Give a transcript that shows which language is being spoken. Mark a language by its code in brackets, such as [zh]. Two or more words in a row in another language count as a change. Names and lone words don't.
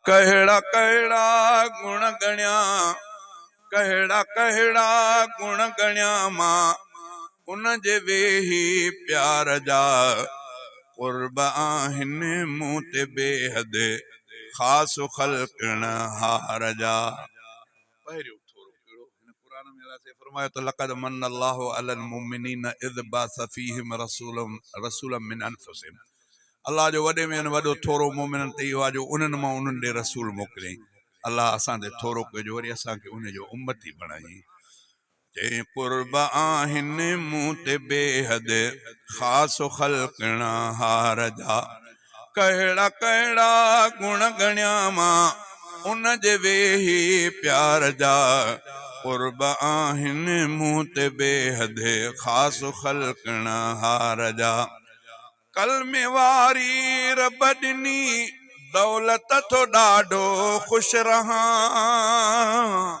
[sd] कहड़ा कहड़ा गुण गण्या, कहड़ा कहड़ा गुण गण्या मां उन जे वेही प्यार जा। कुर्ब आहिनि मूं ते बेहद ख़ास ख़ल्क़ण हार जा। पहिरियों थोरो कहिड़ो हिन क़ुरान में अल्लाह से फरमायो त [ar] لقد من الله على المؤمنين إذ بعث فيهم رسولا من أنفسهم. [sd] अल्लाह जो वॾे में वॾो थोरो मोमिननि ते इहो आहे जो उन्हनि मां उन्हनि ॾे रसूल मोकिलियईं। अल्लाह असां ते थोरो कजो वरी असांखे उन जो उम्मती बणाई। जे कुर्ब आहिनि मूं ते बेहद ख़ास ख़ल्क़ण हार जा। कहड़ा कहड़ा गुण गण्या मां उन जे वेही प्यार जा। कुर्ब आहिनि मूं ते बेहद ख़ास ख़ल्क़ण हार जा। कलमे वारी रब ॾिनी दौलत तो ॾाढो ख़ुशि रहां।